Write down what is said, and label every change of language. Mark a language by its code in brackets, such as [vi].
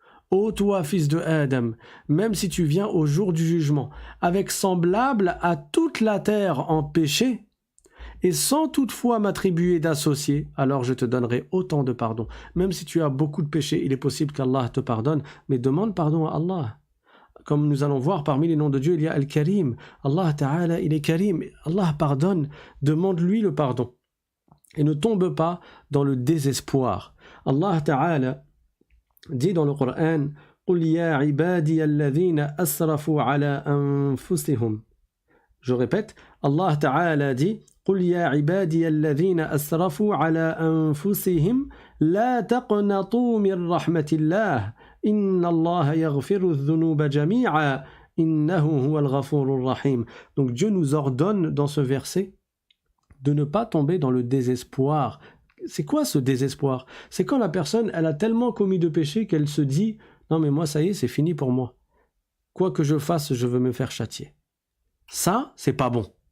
[fr] Ô toi, fils de Adam, même si tu viens au jour du jugement, avec semblable à toute la terre en péché, et sans toutefois m'attribuer d'associé, alors je te donnerai autant de pardon. Même si tu as beaucoup de péchés, il est possible qu'Allah te pardonne, mais demande pardon à Allah. Comme nous allons voir, parmi les noms de Dieu, il y a Al-Karim. Allah Ta'ala, il est Karim. Allah pardonne, demande-lui le pardon. Et ne tombe pas dans le désespoir. Allah Ta'ala dit dans le Coran [ar] قُلْ يَا عِبَادِيَ الَّذِينَ أَسْرَفُوا عَلَىٰ أَنفُسِهِمْ. [fr] Je répète, Allah Ta'ala dit [ar] قُلْ يَا عِبَادِيَ الَّذِينَ أَسْرَفُوا عَلَىٰ أَنفُسِهِمْ لَا تَقْنَطُوا مِنْ رَحْمَةِ اللَّهِ إِنَّ اللَّهَ يَغْفِرُ الذُّنُوبَ جَمِيعًا إِنَّهُ هُوَ الْغَفُورُ الرَّحِيمُ. [fr] Donc Dieu nous ordonne dans ce verset de ne pas tomber dans le désespoir. C'est quoi ce désespoir? C'est quand la personne, elle a tellement commis de péché qu'elle se dit « Non mais moi ça y est, c'est fini pour moi. Quoi que je fasse, je veux me faire châtier. » Ça, c'est pas bon.